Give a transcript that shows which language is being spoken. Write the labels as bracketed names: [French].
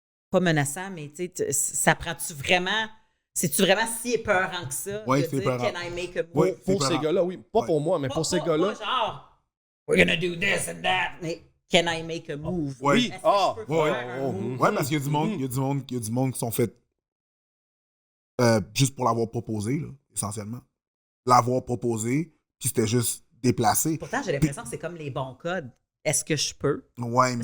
[French] Pas menaçant, mais tu sais, ça prend-tu vraiment... C'est-tu vraiment si épeurant que ça? Oui, de c'est dire, épeurant. [English] Can I make a move? [French] Oui, Pour ces gars-là, oui. Pas pour moi, mais pour ces gars-là. Pas genre, [English] we're gonna do this and that. [French] Mais [English] can I make a move? [French] Oui. Est-ce que je peux faire un move? Ouais, parce qu'il y a du monde, il y a du monde qui sont faits juste pour l'avoir proposé, là, essentiellement. L'avoir proposé, puis c'était juste déplacé. Pourtant, j'ai l'impression que c'est comme les bons codes. Est-ce que je peux? Ouais,